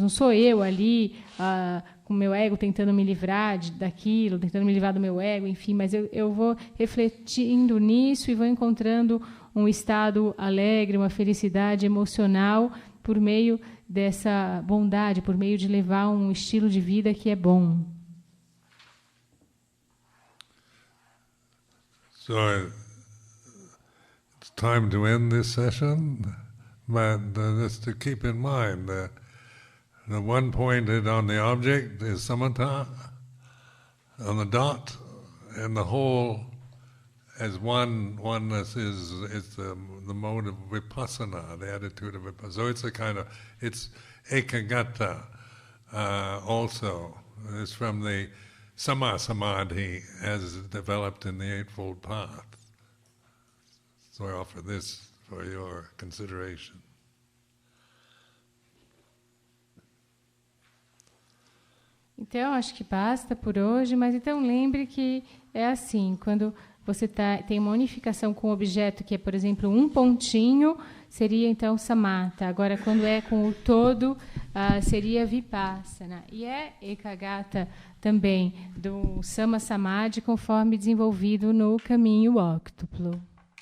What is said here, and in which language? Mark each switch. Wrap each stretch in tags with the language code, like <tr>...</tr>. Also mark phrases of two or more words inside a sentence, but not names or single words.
<pt>Não sou eu ali com o meu ego tentando me livrar daquilo, tentando me livrar do meu ego, enfim, mas eu vou refletindo nisso e vou encontrando um estado alegre, uma felicidade emocional por meio dessa bondade, por meio de levar um estilo de vida que é bom.</pt> <en>So it's time to end this session, but just to keep in mind that the one pointed on the object is samatha, on the dot, and the whole as oneness is the mode of vipassana, the attitude of vipassana. So it's ekagata also. It's from the</en> <pi>sama samadhi</pi> <en>as developed in the Eightfold Path. So I offer this for your consideration.</en> <pt>Então, acho que basta por hoje, mas então lembre que é assim, quando você tem uma unificação com o objeto, que é, por exemplo, um pontinho, seria, então, samatha. Agora, quando é com o todo, seria vipassana. E é ekagata também, do</pt> <pi>sama samadhi,</pi> <pt>conforme desenvolvido no caminho óctuplo.</pt>